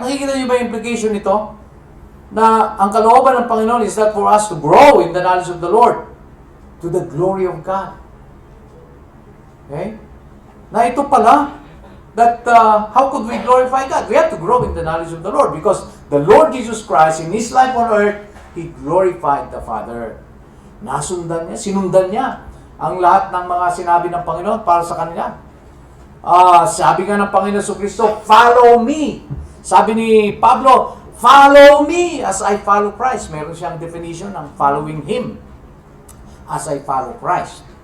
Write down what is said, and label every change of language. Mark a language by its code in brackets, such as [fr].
[tl] Nakikita niyo ba yung implication nito? Na ang kalooban ng Panginoon [en] is that for us to grow in the knowledge of the Lord to the glory of God. Okay? [tl] Na ito pala, [en] that how could we glorify God? We have to grow in the knowledge of the Lord because the Lord Jesus Christ in His life on earth, He glorified the Father. [tl] Nasundan niya, sinundan niya ang lahat ng mga sinabi ng Panginoon para sa kanila. Sabi nga ng Panginoon Kristo, [en] follow me. [tl] Sabi ni Pablo, [en] follow me as I follow Christ. [tl] Meron siyang definition ng [en] following Him as I follow Christ.